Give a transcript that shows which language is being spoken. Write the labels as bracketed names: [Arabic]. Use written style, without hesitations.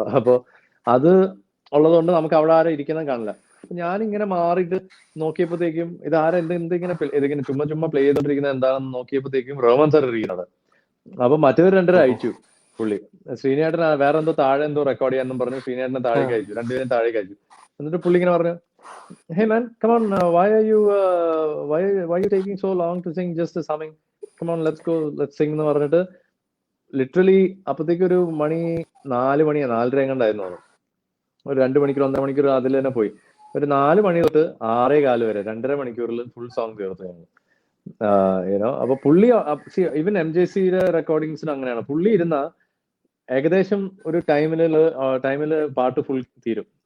[Malayalam] അപ്പൊ അത് ഉള്ളതുകൊണ്ട് നമുക്ക് അവിടെ ആരും ഇരിക്കുന്നത് കാണില്ല. ഞാനിങ്ങനെ മാറിയിട്ട് നോക്കിയപ്പോഴത്തേക്കും ഇതിങ്ങനെ ചുമ്മാ പ്ലേ ചെയ്തോണ്ടിരിക്കുന്നത് എന്താണെന്ന് നോക്കിയപ്പോഴത്തേക്കും റോമൻ സാർ ഇരിക്കുന്നത്. അപ്പൊ മറ്റേവർ രണ്ടുപേരും അയച്ചു. പുള്ളി ശ്രീനേട്ടൻ വേറെ എന്തോ താഴെ എന്തോ റെക്കോർഡ് ചെയ്യാന്നും പറഞ്ഞു ശ്രീനേട്ടനെ താഴേക്ക് അയച്ചു. രണ്ടുപേരും താഴേക്ക് അയച്ചു. [English] എന്നിട്ട് പുള്ളി ഇങ്ങനെ പറഞ്ഞു, hey man come on, why you taking so long to sing just a humming, come on let's go, let's sing [Malayalam] എന്ന് പറഞ്ഞിട്ട് ലിറ്ററലി അപ്പത്തേക്ക് ഒരു 4 മണിയാ 4:30 എങ്ങാണ്ടായിരുന്നു. ഒരു 2 മണിക്കൂർ 1.5 മണിക്കൂർ അതിൽ തന്നെ പോയി. ഒരു 4 മണി തൊട്ട് 6:15 വരെ 2.5 മണിക്കൂറിൽ ഫുൾ സോങ് തീർത്തു ഞങ്ങൾ. അപ്പൊ പുള്ളി ഈവൻ MJCയുടെ റെക്കോർഡിങ്സിന് അങ്ങനെയാണ്. പുള്ളി ഇരുന്ന ഏകദേശം ഒരു ടൈമില് പാട്ട് ഫുൾ തീരും.